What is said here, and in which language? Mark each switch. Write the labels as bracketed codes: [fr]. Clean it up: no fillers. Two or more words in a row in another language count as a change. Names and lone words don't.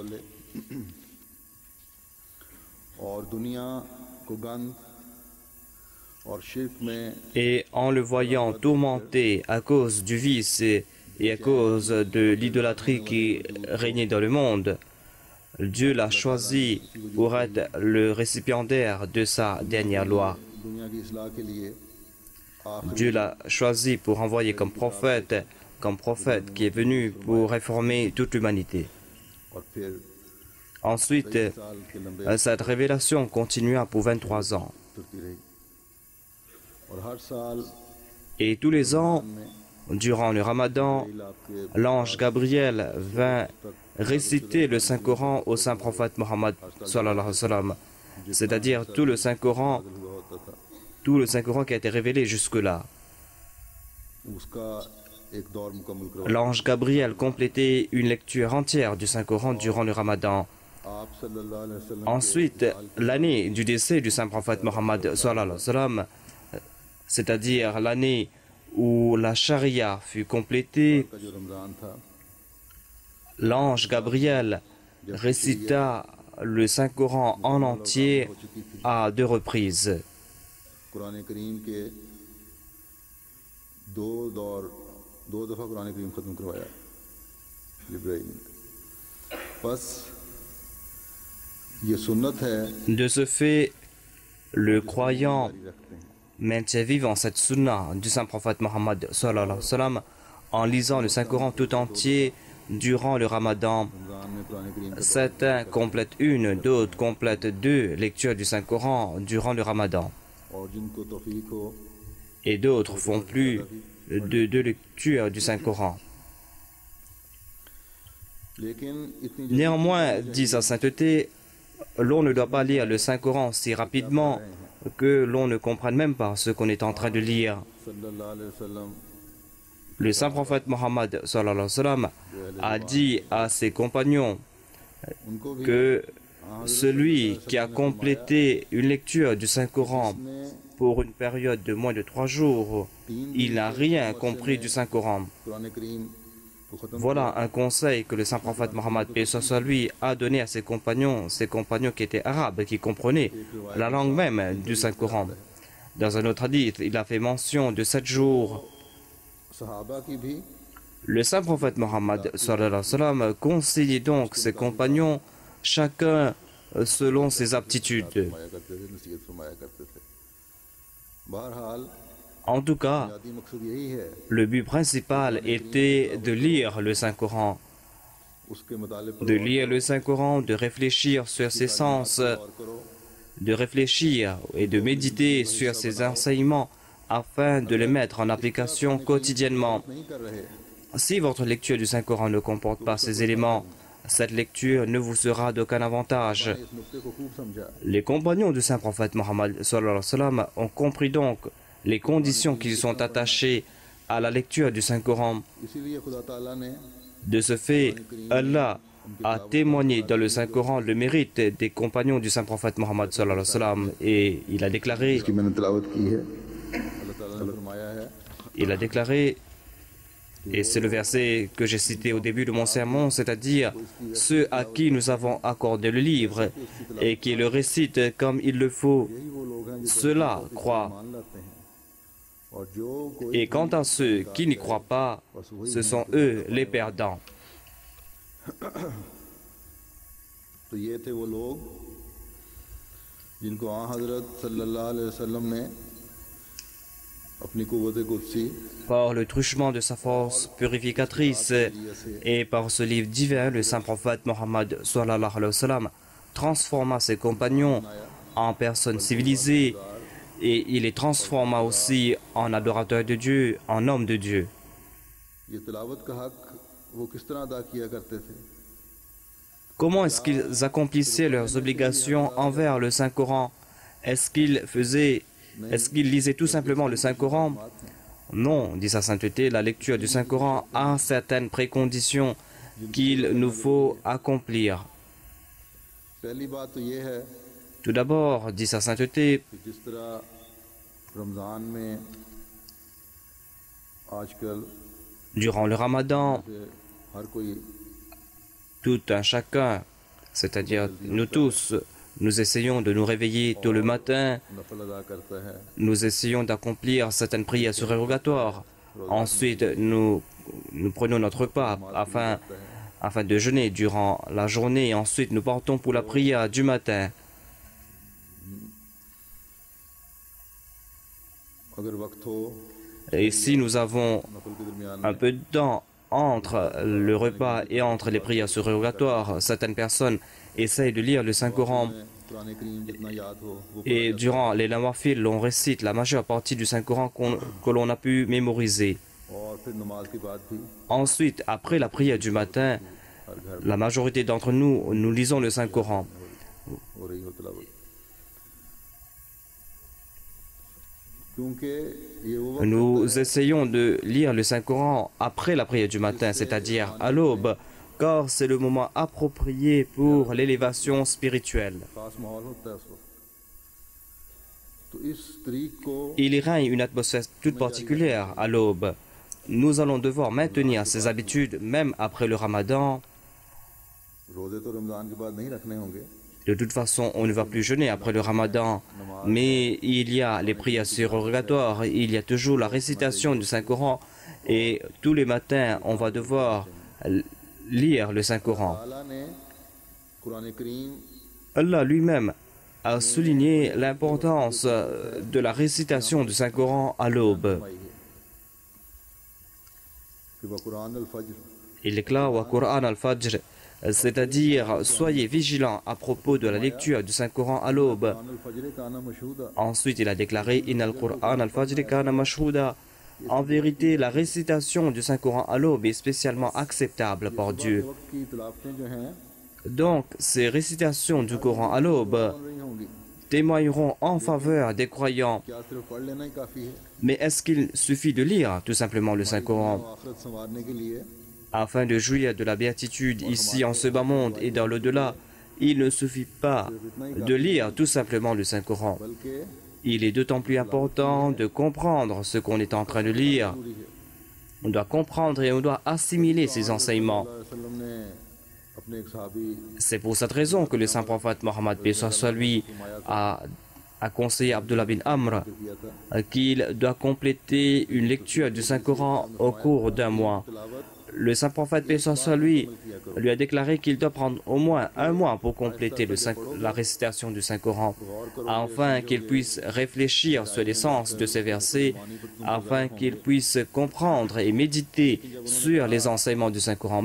[fr] Et en le voyant tourmenté à cause du vice et à cause de l'idolâtrie qui régnait dans le monde, Dieu l'a choisi pour être le récipiendaire de sa dernière loi. [ur] دنیا کی اصلاح کے لیے [fr] Dieu l'a choisi pour envoyer comme prophète qui est venu pour réformer toute l'humanité. [ur] اور پھر [fr] Ensuite, [ur] سال کے لمبے [fr] cette révélation continua pour 23 ans. [ur] چلتی رہی اور ہر سال [fr] Et tous les ans, durant le Ramadan, [ur] آپ کے [fr] l'ange Gabriel vint réciter le Saint-Coran au saint prophète Mohammed [ar] صلى الله عليه وسلم, [fr] c'est-à-dire tout le Saint-Coran, [ur] ہوا ہوتا تھا [fr] tout le Saint-Coran qui a été révélé jusque-là. [ur] اس کا ایک دور مکمل کروا [fr] L'ange Gabriel complétait une lecture entière du Saint-Coran durant le Ramadan. [ar] आप صلى الله عليه وسلم [fr] Ensuite, l'année du décès du saint prophète Mohammed [ar] صلى الله عليه وسلم, [fr] c'est-à-dire l'année où la charia fut complétée, [ur] کا جو رمضان تھا [fr] l'ange Gabriel récita le Saint-Coran en entier à 2 reprises. [ur] قرآن کریم کے دو دفعہ قرآن کریم ختم کروایا جبرائیل نے بس یہ سنت ہے [fr] De ce fait, le croyant [ur] جاری رکھتے ہیں [fr] maintient vivant cette sunna du saint prophète Mohammed [ar] صلى الله عليه وسلم [fr] en lisant le Saint-Coran tout entier durant le Ramadan. [ur] رمضان میں قرآن کریم کا [fr] Certains complètent une, d'autres complètent 2 lectures du Saint-Coran durant le Ramadan. [ur] اور جن کو توفیق ہو [fr] Et d'autres font plus de 2 lectures du Saint-Coran. [ur] لیکن اتنی [fr] Néanmoins, dit sa sainteté, l'on ne doit pas lire le Saint-Coran si rapidement que l'on ne comprenne même pas ce qu'on est en train de lire. [ar] صلى الله عليه وسلم [fr] Le saint prophète Mohammed [ar] صلى الله عليه وسلم [fr] a dit à ses compagnons [ur] ان کو بھی [fr] que celui qui a complété une lecture du Saint-Coran [ur] ने [fr] pour une période de moins de 3 jours, il n'a rien compris du Saint-Coran. [ur] قرآن کریم کو ختم [fr] Voilà un conseil que le saint prophète Mohammed paix soit lui a donné à ses compagnons qui étaient arabes, qui comprenaient la langue même du Saint-Coran. Dans un autre hadith, il a fait mention de 7 jours. [ur] صحابہ کی بھی [fr] Le saint prophète Mohammed [ar] صلى الله عليه وسلم [fr] conseillait donc ses compagnons, chacun selon ses aptitudes. [ur] فرمایا کرتے تھے نصیحت فرمایا کرتے تھے بہرحال [fr] En tout cas, [ur] بنیادی مقصد یہی ہے [fr] le but principal était de lire le Saint-Coran, [ur] اس کے متعلق پر [fr] de lire le Saint-Coran, de réfléchir sur ses sens, [ur] غور کرو [fr] de réfléchir et de méditer sur ses enseignements afin de les mettre en application quotidiennement. [ur] نہیں کر رہے [fr] Si votre lecture du Saint-Coran ne comporte pas ces éléments, cette lecture ne vous sera d'aucun avantage. [ur] اس نکتے کو خوب سمجھا [fr] Les compagnons du saint prophète Mohammed [ar] صلى الله عليه وسلم [fr] ont compris donc les conditions qui sont attachées à la lecture du Saint-Coran. [ur] اسی لیے خدا تعالیٰ نے [fr] De ce fait, Allah a témoigné dans le Saint-Coran le mérite des compagnons du saint prophète Mohammed [ar] صلى الله عليه وسلم [fr] et il a déclaré, [ur] کی میں نے تلاوت کی ہے اللہ تعالیٰ نے فرمایا ہے [fr] et c'est le verset que j'ai cité au début de mon sermon, c'est-à-dire ceux à qui nous avons accordé le livre et qui le récitent comme il le faut, [ur] یہی وہ لوگ ہیں جو [fr] ceux-là croient. [ur] مان لاتے ہیں اور جو کوئی [fr] Et quant à ceux qui n'y croient pas, ce sont eux les perdants. [ur] تو یہ تھے وہ لوگ جن کو آنحضرت [ar] صلى الله عليه وسلم [ur] نے اپنی قوت قدسی [fr] Par le truchement de sa force purificatrice et par ce livre divin, le saint prophète Mohammed [ar] صلى الله عليه وسلم [fr] transforma ses compagnons en personnes civilisées et il les transforma aussi en adorateurs de Dieu, en hommes de Dieu. [ur] یہ تلاوت کا حق وہ کس طرح ادا کیا کرتے تھے [fr] Comment est-ce qu'ils accomplissaient leurs obligations envers le Saint-Coran? Est-ce qu'ils lisaient tout simplement le Saint-Coran? Non, dit sa sainteté, la lecture du Saint-Coran a certaines préconditions qu'il nous faut accomplir. [ur] پہلی بات تو یہ ہے [fr] Tout d'abord, dit sa sainteté, [ur] کہ جس طرح رمضان میں آج کل [fr] durant le Ramadan, [ur] سے ہر کوئی [fr] tout un chacun, c'est-à-dire nous tous, nous essayons de nous réveiller tôt le matin, [ur] نفل ادا کرتا ہے [fr] nous essayons d'accomplir certaines prières surérogatoires. Ensuite, nous prenons notre repas afin afin de jeûner durant la journée et ensuite nous partons pour la prière du matin. [ur] اگر وقت ہو [fr] Et si nous avons [ur] نفل کے درمیان [fr] un peu de temps entre le repas et entre les prières surrogatoires, certaines personnes essayent de lire le Saint-Coran [ur] میں قرآن کریم جتنا یاد ہو وہ [fr] et durant les nawafil, on récite la majeure partie du Saint-Coran que l'on a pu mémoriser. [ur] اور پھر نماز کے بعد بھی [fr] Ensuite, après la prière du matin, [ur] ہر گھر [fr] la majorité d'entre nous, nous lisons le Saint-Coran. [ur] ہو رہی ہو تلاوت کیونکہ یہ وہ وقت [fr] Nous essayons de lire le Saint-Coran après la prière du matin, c'est-à-dire à l'aube, car c'est le moment approprié pour l'élévation spirituelle. [ur] خاص ماحول ہوتا ہے اس وقت تو اس طریق کو [fr] Il y règne une atmosphère toute particulière à l'aube. Nous allons devoir maintenir ces habitudes même après le Ramadan. [ur] روزے تو رمضان کے بعد نہیں رکھنے ہوں گے [fr] De toute façon, on ne va plus jeûner après le Ramadan. Mais il y a les prières surrogatoires, il y a toujours la récitation du Saint-Coran. Et tous les matins, on va devoir lire le Saint-Coran. [ur] تعالیٰ نے قرآن کریم [fr] Allah lui-même a souligné l'importance de la récitation du Saint-Coran à l'aube. [ur] فرمائی ہے کہ وہ [ar] قرآن الفجر [fr] Il déclare au Coran al-Fajr, c'est-à-dire soyez vigilants à propos de la lecture du Saint-Coran à l'aube. [ar] قرآن الفجر كان مشهودا [fr] Ensuite, il a déclaré [ar] إن قرآن الفجر كان مشهودا. [fr] En vérité, la récitation du Saint-Coran à l'aube est spécialement acceptable par Dieu. [ur] وقت کی تلاوتیں جو ہیں [fr] Donc, ces récitations du Coran à l'aube [ur] بن رہی ہوں گی [fr] témoigneront en faveur des croyants. [ur] کیا صرف پڑھ لینا ہی کافی ہے [fr] Mais est-ce qu'il suffit de lire tout simplement le Saint-Coran [ur] آخرت سنوارنے کے لیے [fr] afin de jouir de la béatitude ici en ce bas monde et dans l'au-delà? Il ne suffit pas de lire tout simplement le Saint-Coran. [ur] बल्कि [fr] Il est d'autant plus important de comprendre ce qu'on est en train de lire. [ur] ضروری ہے [fr] On doit comprendre et on doit assimiler ces enseignements. [ur] وسلم نے اپنے ایک صحابی [fr] C'est pour cette raison que le saint prophète Mohammed paix soit lui a conseillé Abdullah bin Amr [ur] کیا تھا [fr] qu'il doit compléter une lecture du Saint-Coran au cours d'un mois. [ur] तिलावत [fr] Le saint prophète paix soit lui a déclaré qu'il doit prendre au moins un mois pour compléter la récitation du Saint-Coran, afin qu'il puisse réfléchir sur les sens de ces versets, afin qu'il puisse comprendre et méditer sur les enseignements du Saint-Coran.